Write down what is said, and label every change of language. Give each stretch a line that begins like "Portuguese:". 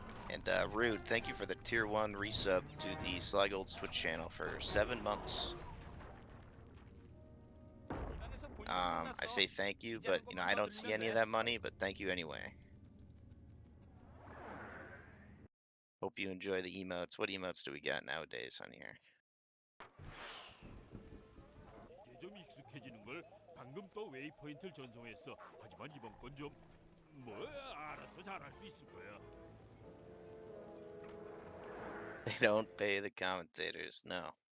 English: And Rude, thank you for the tier 1 resub to the Sly Gold's Twitch channel for 7 months. I say thank you, but you know I don't see any of that money, but thank you anyway. Hope you enjoy the emotes. What emotes do we got nowadays on here?
Korean: 이제 좀 익숙해지는 걸 방금 또 웨이포인트를 전송했어. 하지만 이번 건 좀 알아서 잘할 수 있을 거야.
English: They don't pay the commentators, no.